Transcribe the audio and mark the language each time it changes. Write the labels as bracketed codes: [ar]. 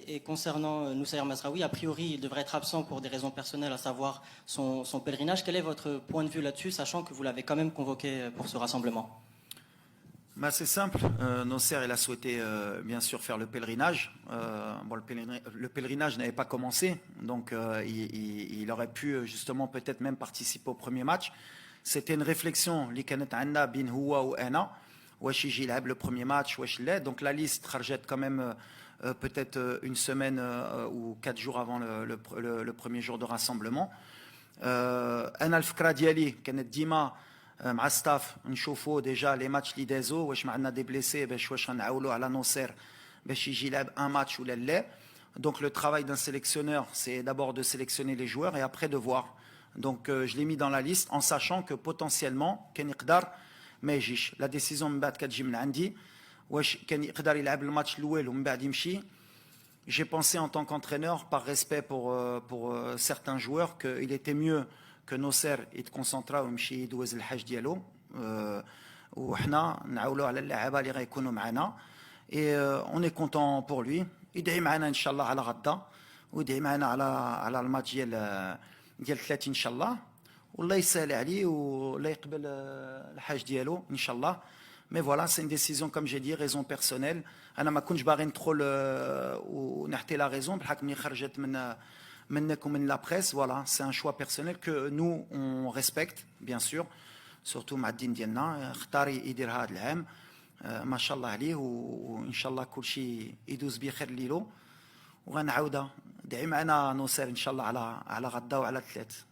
[fr] Et concernant Noussaïr Mazraoui, a priori, il devrait être absent pour des raisons personnelles, à savoir son pèlerinage. Quel est votre point de vue là-dessus, sachant que vous l'avez quand même convoqué pour ce rassemblement? Bah, c'est simple. Nasser, il a souhaité bien sûr faire le pèlerinage. Bon, le pèlerinage n'avait pas commencé, donc il aurait pu justement peut-être même participer au premier match. C'était une réflexion [ar] اللي كانت عندنا بين هو وأنا واش يجي يلعب [fr] le premier match [ar] واش لا. [fr] Donc la liste خرجت quand même peut-être une semaine ou 4 jours avant le premier jour de rassemblement. [ar] أنا الفكرة ديالي كانت ديما مع ستاف نشوفوا ديجا لي ماتش اللي دازو واش ما عندنا دي بليسي باش واش غنعاولوا على نصير باش يجي يلعب ان ماتش ولا لا. [fr] Donc le travail d'un sélectionneur c'est d'abord de sélectionner les joueurs et après de voir. Donc je l'ai mis dans la liste en sachant que potentiellement [ar] كان يقدر ما يجيش. [fr] La décision [ar] من بعد كتجي من عندي واش كان يقدر يلعب الماتش الاول ومن بعد يمشي. [fr] J'ai pensé en tant qu'entraîneur par respect pour certains joueurs qu'il était mieux que Nasser [ar] يتكونسونطرا ويمشي يدوز الحاج ديالو وحنا نعاولوا على اللاعبه اللي غيكونوا معنا. [fr] Et on est content pour lui. [ar] يدعي معنا ان شاء الله على غدا ويدعي معنا على الماتش ديال 30 ان شاء الله والله يسهل عليه ولا يقبل الحاج ديالو ان شاء الله. [fr] Mais voilà, c'est une décision, comme j'ai dit, raison personnelle. [ar] أنا ما كنتش باغي ندخل ونحكي [fr] la raison [ar] بحكم اللي خرجت منك ومن [fr] la presse. Voilà, c'est un choix personnel que nous on respecte bien sûr, surtout [ar] مع الدين ديالنا. اختار يدير هذا العام ما شاء الله عليه وان شاء الله كل شيء يدوز بخير ليلو وغنعاودها. دعي معنا نصير ان شاء الله على غدا وعلى الثلاث.